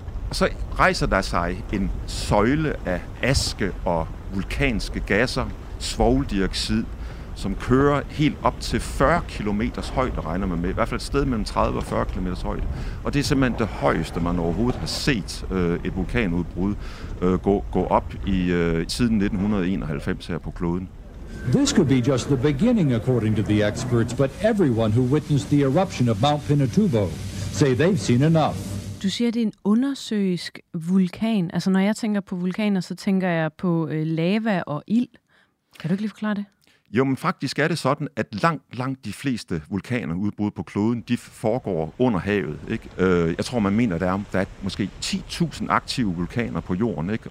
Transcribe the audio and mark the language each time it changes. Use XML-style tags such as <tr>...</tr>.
<da>Og så rejser der sig en søjle af aske og vulkanske gasser, svovldioxid, som kører helt op til 40 km højde, regner man med. I hvert fald et sted mellem 30 og 40 km højde. Og det er simpelthen det højeste, man overhovedet har set et vulkanudbrud gå op i siden 1991 her på kloden.</da> <en>This could be just the beginning, according to the experts, but everyone who witnessed the eruption of Mount Pinatubo say they've seen enough.</en> <da>Du siger, det er en undersøisk vulkan. Altså, når jeg tænker på vulkaner, så tænker jeg på lava og ild. Kan du ikke lige forklare det? Jo, men faktisk er det sådan, at langt, langt de fleste vulkaner udbrud på kloden, de foregår under havet. Ikke? Jeg tror, man mener, der er måske 10.000 aktive vulkaner på jorden, ikke?</da>